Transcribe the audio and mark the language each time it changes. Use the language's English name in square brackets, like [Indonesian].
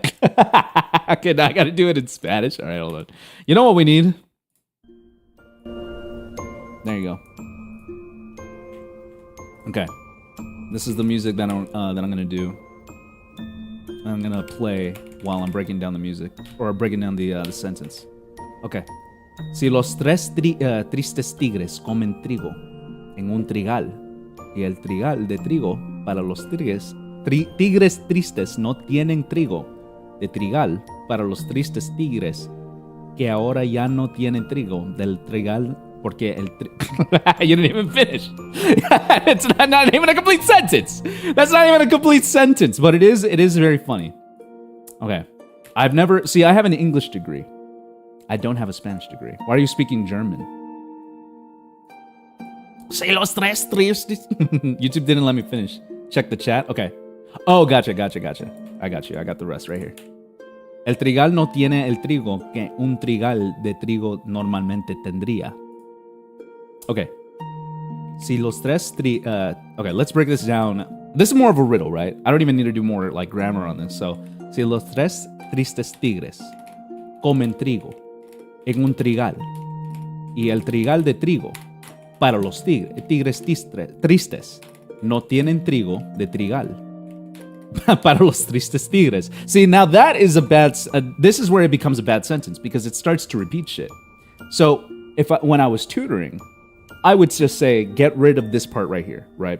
[English] Okay, now I gotta do it in Spanish. All right, hold on. You know what we need? There you go. Okay, this is the music that I'm gonna do. I'm gonna play while I'm breaking down the music or breaking down the sentence. Okay. [Spanish] Si los tres tristes tigres comen trigo en un trigal y el trigal de trigo para los tigres tristes no tienen trigo de trigal para los tristes tigres que ahora ya no tienen trigo del trigal porque el [English] you didn't even finish. It's not even a complete sentence. That's not even a complete sentence, but it is very funny. Okay. I have an English degree. I don't have a Spanish degree. Why are you speaking German? Say [Spanish] los tres tristes. [English] YouTube didn't let me finish. Check the chat. Okay. Oh, gotcha. I got you. I got the rest right here. [Spanish] El trigal no tiene el trigo que un trigal de trigo normalmente tendría. [English] Okay. [Spanish] Si los tres [English] okay, let's break this down. This is more of a riddle, right? I don't even need to do more like grammar on this. [Spanish] So, si los tres tristes tigres comen trigo en un trigal y el trigal de trigo para los tigres tristes no tienen trigo de trigal para los tristes tigres. [English] See, now that is this is where it becomes a bad sentence because it starts to repeat shit. So when I was tutoring, I would just say get rid of this part right here, right?